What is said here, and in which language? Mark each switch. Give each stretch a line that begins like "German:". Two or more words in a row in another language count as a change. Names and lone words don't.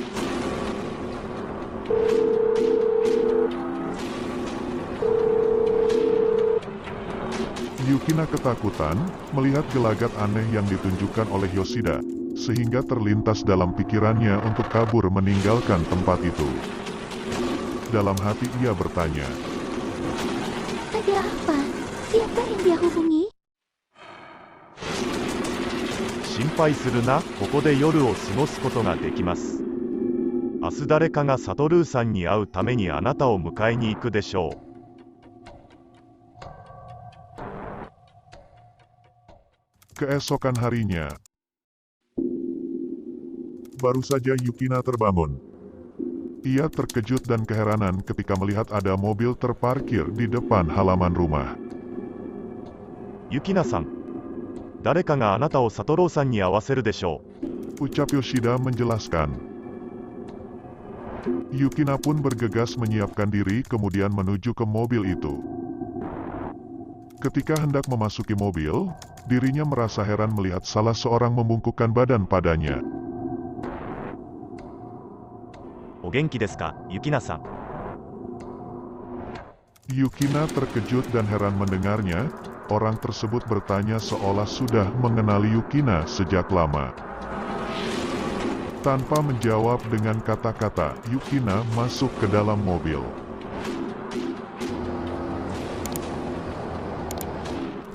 Indonesian: Yukina ketakutan melihat gelagat aneh yang ditunjukkan oleh Yoshida, sehingga terlintas dalam pikirannya untuk kabur meninggalkan tempat itu. Dalam hati ia bertanya, Ada apa? Siapa yang dia hubungi?
Japanese: 心配するな、ここで夜を過ごすことができます。明日誰かがサトルーさんに会うためにあなたを迎えに行くでしょう。
Indonesian: keesokan harinya. Baru saja Yukina terbangun. Ia terkejut dan keheranan ketika melihat ada mobil terparkir di depan halaman rumah.
Japanese: ユキナさん、誰かがあなたをサトローさんに会わせるでしょう。
Indonesian: Ucap Yoshida menjelaskan. Yukina pun bergegas menyiapkan diri kemudian menuju ke mobil itu. Ketika hendak memasuki mobil, dirinya merasa heran melihat salah seorang membungkukkan badan padanya.
Japanese: お元気ですか、ユキナさん。
Indonesian: Yukina terkejut dan heran mendengarnya. Orang tersebut bertanya seolah sudah mengenali Yukina sejak lama. Tanpa menjawab dengan kata-kata, Yukina masuk ke dalam mobil.